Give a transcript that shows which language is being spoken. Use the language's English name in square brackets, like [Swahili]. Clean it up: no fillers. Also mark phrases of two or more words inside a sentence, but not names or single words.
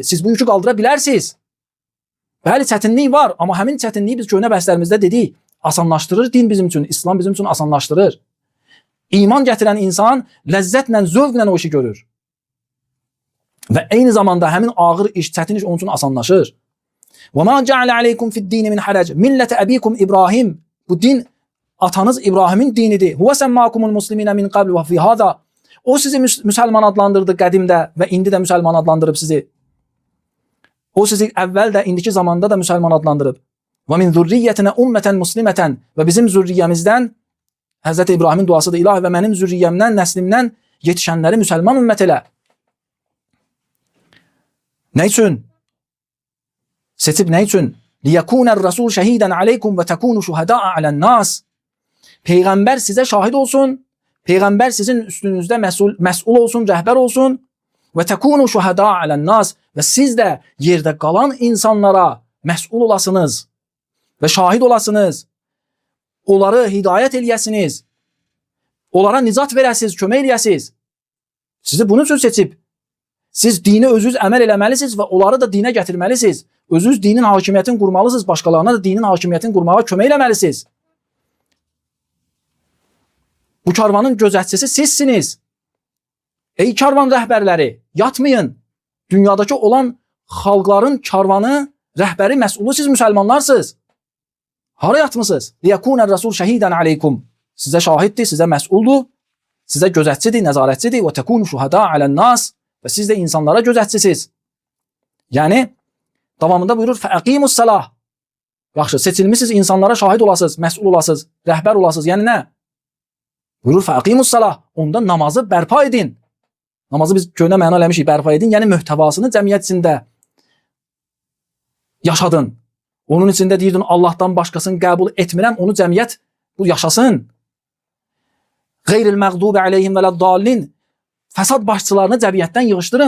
[Azerbaijani] Siz bu yükü qaldıra bilərsiniz. Bəli, çətinlik var, amma həmin çətinliyi biz köhnə bəhslərimizdə dedik. Asanlaşdırır din bizim üçün, İslam bizim üçün asanlaşdırır. İman gətirən insan ləzzətlə, zövqlə o işi görür. Və eyni zamanda həmin ağır iş, çətin iş onun üçün asanlaşır. [Arabic] وَمَا جَعْلَ عَلَيْكُمْ فِي الدِّينِ مِنْ حَرَجٍ مِلَّةَ أَبِيكُمْ İbrahim. [Azerbaijani] Bu din atanız İbrahimin dinidir. [Arabic] هُوَ سَمَّاكُمُ الْمُسْلِمِينَ مِنْ قَبْلِ وَفِي هَذَا. [Azerbaijani] O sizi müsəlman adlandırdı qədimdə və indi də müsəlman adlandırıb sizi. O sizi əvvəl də, indiki zamanda da müsəlman adlandırıb. [Arabic] وَمِنْ ذُرِّيَّتِنَا أُمَّةً مُسْلِمَةً [Azerbaijani] Və bizim zürriyyəmizdən Həzrəti İbrahimin duasıdır. İlahi və mənim zürriyyəmdən, nəslimdən yetişənləri müsəlman ümmət elə. Nə üçün? Seçib nə üçün? [Arabic] لِيَكُونَ الرَّسُولُ شَهِيدًا عَلَيْكُمْ وَتَكُونُ شُهَدَاءَ عَلَى النَّاسِ [Azerbaijani] Peyğəmbər sizə şahid olsun. Peyğəmbər sizin üstünüzdə məsul olsun, rəhbər olsun. [Arabic] وَتَكُونُ شُهَدَاءَ عَلَى النَّاسِ [Azerbaijani] Və siz də yerdə qalan insanlara məsul olasınız və şahid olasınız. Onları hidayət eləyəsiniz. Onlara nicat verəsiniz, kömək eləyəsiniz. Sizi bunun üçün seçib. Siz dini özünüz əməl eləməlisiniz və onları da dinə gətirməlisiniz. Özünüz dinin hakimiyyətini qurmalısınız, başqalarına da dinin hakimiyyətini qurmağa kömək eləməlisiniz. Bu karvanın gözətçisi sizsiniz. Ey karvan rəhbərləri, yatmayın. Dünyadakı olan xalqların karvanı, rəhbəri, məsulu siz müsəlmanlarsınız. Hara yatmısınız? [Arabic] لِيَكُونَ الرَّسُولُ شَهِيدًا عَلَيْكُمْ [Azerbaijani] Sizə şahiddir, sizə məsuldur, sizə gözətçidir, nəzarətçidir. [Arabic] وَتَكُونُ شُهَدَاءَ عَلَى النَّاسِ [Azerbaijani] Və siz də insanlara gözətçisiz. Yəni, davamında buyurur, [Arabic] فَأَقِيمُ السَّلَاهِ [Azerbaijani] Yaxşı, seçilmişsiniz, insanlara şahid olasınız, məsul olasınız, rəhbər olasınız. Yəni nə? Buyurur, [Arabic] فَأَقِيمُ السَّلَاهِ [Azerbaijani] Onda namazı bərpa edin. Namazı biz köhnə məna eləmişik, bərpa edin. Yəni, mühtəvasını cəmiyyət içində yaşadın. Onun içində deyirdin, Allahdan başqasını qəbul etmirəm, onu cəmiyyət bu yaşasın. [Arabic] غير المغضوب عليهم ولا الضالين [Azerbaijani] Fəsad başçılarını cəmiyyətdən yığışdırın.